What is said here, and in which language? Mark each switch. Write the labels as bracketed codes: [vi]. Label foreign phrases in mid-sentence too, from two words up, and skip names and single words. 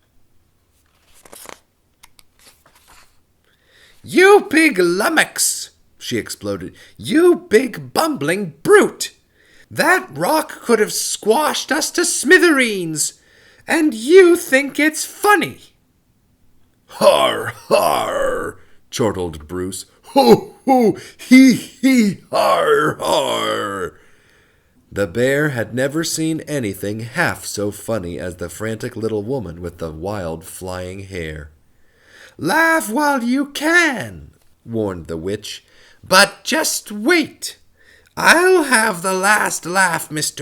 [en] "You big lummox!" she exploded. "You big bumbling brute! That rock could have squashed us to smithereens, and you think it's funny!" "Har, har!" chortled Bruce. "Ho, ho, hee, hee, har, har!" The bear had never seen anything half so funny as the frantic little woman with the wild flying hair. "Laugh while you can," warned the witch, "but just wait. I'll have the last laugh, Mr.